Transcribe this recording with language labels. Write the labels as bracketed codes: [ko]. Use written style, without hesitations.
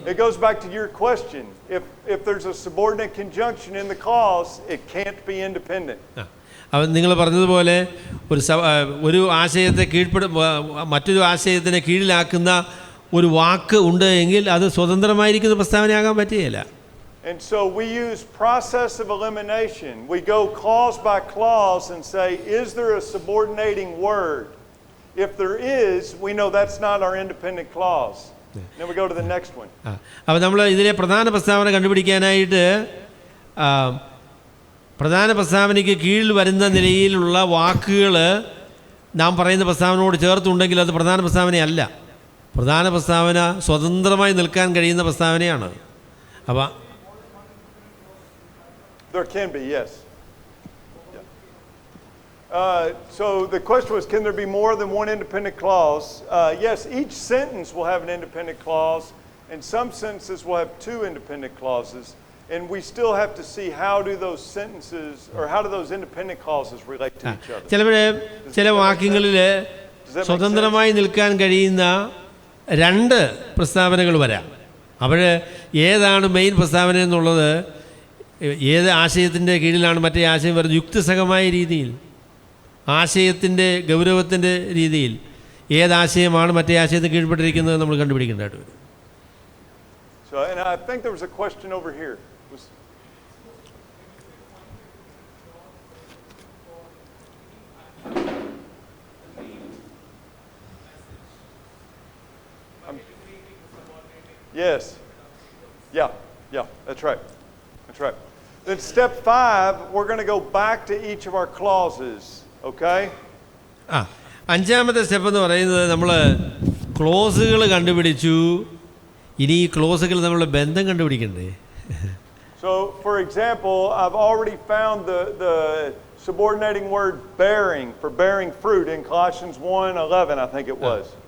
[en] It goes back to your question. If there's a subordinate conjunction in the clause, it can't be independent. [ml] അവൻ നിങ്ങൾ പറഞ്ഞതുപോലെ ഒരു ആശയത്തെ മറ്റൊരു ആശയത്തിനെ കീഴിലാക്കുന്ന ഒരു വാക്ക് ഉണ്ട് എങ്കിൽ അത് സ്വതന്ത്രമായിരിക്കുന്ന പ്രസ്താവനയാകാൻ പറ്റുകയില്ല. [en] And so we use process of elimination. We go clause by clause and say, is there a subordinating word? If there is, we know that's not our independent clause. Then we go to the next one. [ml] അപ്പോൾ നമ്മൾ ഇതിലെ പ്രധാന പ്രസ്താവന കണ്ടുപിടിക്കാനായിട്ട് പ്രധാന പ്രസ്താവനയ്ക്ക് കീഴിൽ വരുന്ന നിലയിലുള്ള വാക്കുകൾ നാം പറയുന്ന പ്രസ്താവനയോട് ചേർത്തുണ്ടെങ്കിൽ അത് പ്രധാന പ്രസ്താവനയല്ല. പ്രധാന പ്രസ്താവന സ്വതന്ത്രമായി നിൽക്കാൻ കഴിയുന്ന പ്രസ്താവനയാണ്. അപ്പോൾ [en] there can be, yes. So the question was, can there be more than one independent clause? Yes, each sentence will have an independent clause, and some sentences will have 2 independent clauses. And we still have to see how do those sentences or how do those independent clauses relate to each other. [ml] ചില വാക്യങ്ങളിൽ സ്വതന്ത്രമായി നിൽക്കാൻ കഴിയുന്ന 2 പ്രസ്താവനകൾ വരാം. അപ്പോൾ ഏതാണ് main പ്രസ്താവന എന്നുള്ളത്, ഏത് ആശയത്തിൻ്റെ കീഴിലാണ് മറ്റേ ആശയം വരുന്നത്, യുക്തിസഹമായ രീതിയിൽ, ആശയത്തിൻ്റെ ഗൗരവത്തിൻ്റെ രീതിയിൽ ഏതാശയമാണ് മറ്റേ ആശയത്തിന് കീഴ്പ്പെട്ടിരിക്കുന്നത് നമ്മൾ കണ്ടുപിടിക്കേണ്ടതായിട്ട് വരും. [en] So, and I think there was a question over here. Yes. Yeah, that's right. That's right. Then step 5, we're going to go back to each of our clauses, okay? [ml] അഞ്ചാമത്തെ സ്റ്റെപ്പ് എന്ന് പറയുന്നത് നമ്മൾ ക്ലോസുകൾ കണ്ടുപിടിച്ചു. ഇനി ഈ ക്ലോസുകൾ നമ്മൾ ബന്ധം കണ്ടുപിടിക്കണ്ടേ? [en] So, for example, I've already found the subordinating word bearing for bearing fruit in Colossians 1:11, I think it was.